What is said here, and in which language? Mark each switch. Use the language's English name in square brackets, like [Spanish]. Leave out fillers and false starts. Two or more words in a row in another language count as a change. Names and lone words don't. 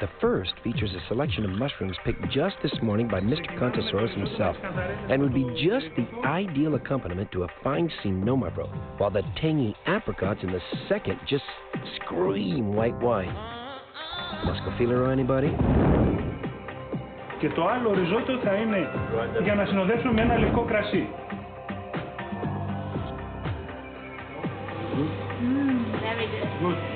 [English] The first features a selection of mushrooms picked just this morning by Mr. Contosaurus himself, and would be just the ideal accompaniment to a fine Sonoma Bro, while the tangy apricots in the second just scream white wine. Muscofilero, anybody? [Greek] Και το άλλο οριζόντιο θα είναι για να συνοδεύσουμε με ένα λευκό κρασί. [English] Very good.